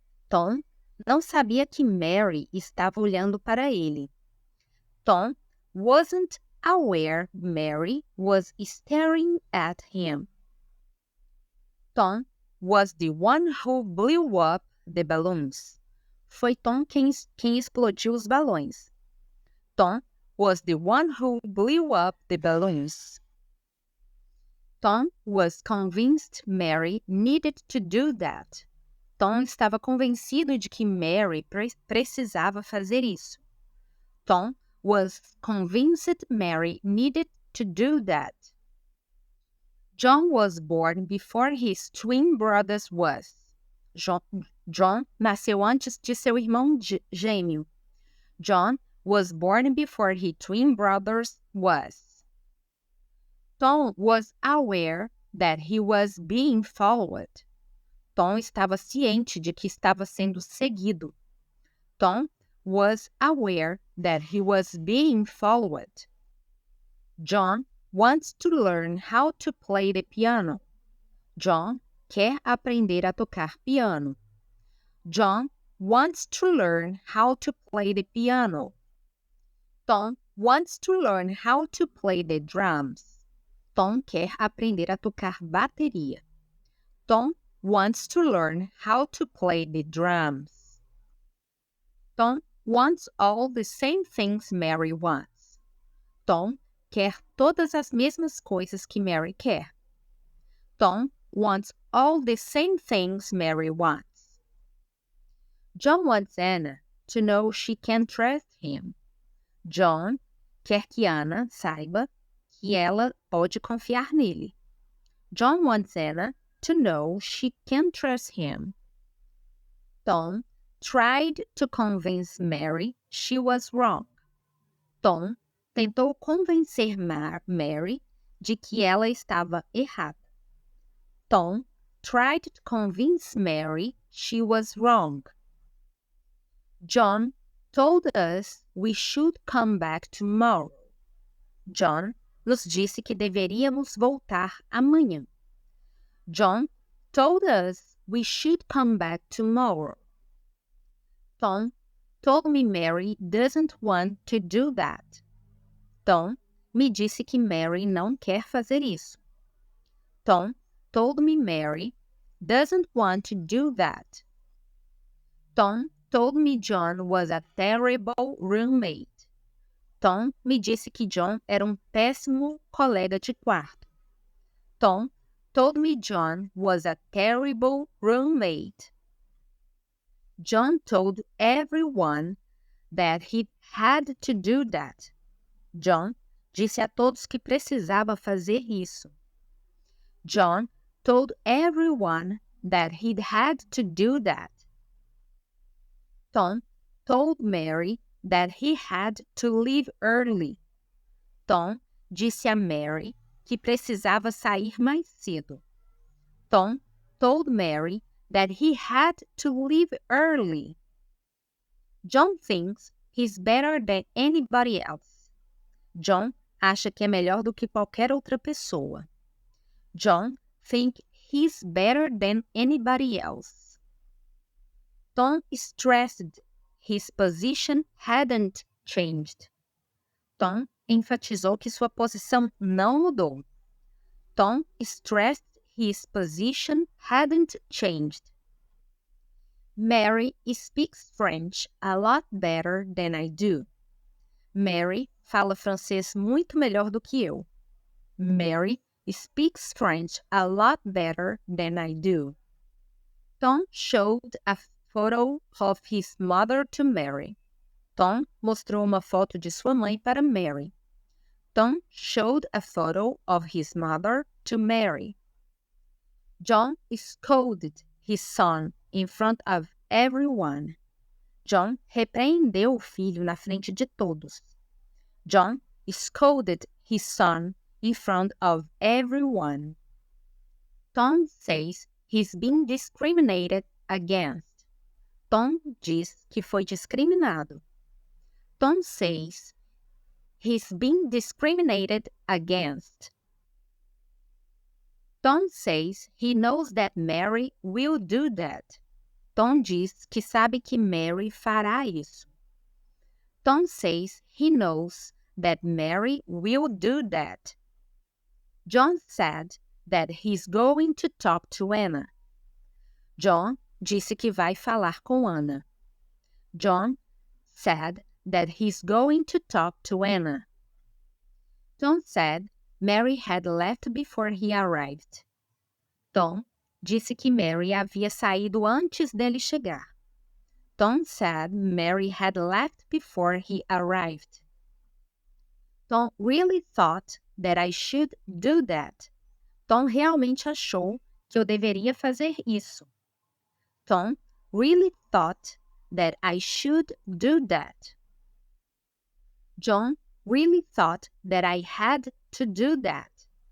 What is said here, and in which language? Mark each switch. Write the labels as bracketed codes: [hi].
[pt] Tom não sabia que Mary estava olhando para ele. [en] Tom wasn't aware Mary was staring at him. Tom was the one who blew up the balloons. [pt] Foi Tom quem explodiu os balões. [en] Tom was the one who blew up the balloons. Tom was convinced Mary needed to do that. [pt] Tom estava convencido de que Mary precisava fazer isso. [en] Tom was convinced Mary needed to do that. John was born before his twin brothers was. [pt] John nasceu antes de seu irmão gêmeo. [en] John was born before his twin brothers was. Tom was aware that he was being followed. [pt] Tom estava ciente de que estava sendo seguido. [en] Tom was aware that he was being followed. John wants to learn how to play the piano. [pt] John quer aprender a tocar piano. [en] John wants to learn how to play the piano. Tom wants to learn how to play the drums. [pt] Tom quer aprender a tocar bateria. [en] Tom wants to learn how to play the drums. Tom wants all the same things Mary wants. [pt] Tom quer todas as mesmas coisas que Mary quer. [en] Tom wants all the same things Mary wants. John wants Anna to know she can trust him. [pt] John quer que Anna saiba que ela pode confiar nele. [en] John wants Anna to know she can trust him. Tom tried to convince Mary she was wrong. [pt] Tom tentou convencer Mary de que ela estava errada. [en] Tom tried to convince Mary she was wrong. John told us we should come back tomorrow. [pt] John nos disse que deveríamos voltar amanhã. [en] John told us we should come back tomorrow. Tom told me Mary doesn't want to do that. [pt] Tom me disse que Mary não quer fazer isso. [en] Tom told me Mary doesn't want to do that. Tom told me John was a terrible roommate. [pt] Tom me disse que John era péssimo colega de quarto. [en] Tom told me John was a terrible roommate. John told everyone that he had to do that. [pt] John disse a todos que precisava fazer isso. [en] John told everyone that he had to do that. Tom told Mary that he had to leave early. [pt] Tom disse a Mary que precisava sair mais cedo. [en] Tom told Mary that he had to leave early. John thinks he's better than anybody else. [pt] John acha que é melhor do que qualquer outra pessoa. [en] John thinks he's better than anybody else. Tom stressed his position hadn't changed. [pt] Tom enfatizou que sua posição não mudou. [en] Tom stressed his position hadn't changed. Mary speaks French a lot better than I do. [pt] Mary fala francês muito melhor do que eu. [en] Mary speaks French a lot better than I do. Tom showed a photo of his mother to Mary. [pt] Tom mostrou uma foto de sua mãe para Mary. [en] Tom showed a photo of his mother to Mary. John scolded his son in front of everyone. [pt] John repreendeu o filho na frente de todos. [en] John scolded his son in front of everyone. Tom says he's been discriminated against. [pt] Tom diz que foi discriminado. [en] Tom says he's been discriminated against. Tom says he knows that Mary will do that. [pt] Tom diz que sabe que Mary fará isso. [en] Tom says he knows that Mary will do that. John said that he's going to talk to Anna. [pt] John disse que vai falar com Ana. [en] John said that he's going to talk to Anna. Tom said Mary had left before he arrived. [pt] Tom disse que Mary havia saído antes dele chegar. [en] Tom said Mary had left before he arrived. Tom really thought that I should do that. [pt] Tom realmente achou que eu deveria fazer isso. [en] Tom really thought that I should do that. John really thought that I had to do that.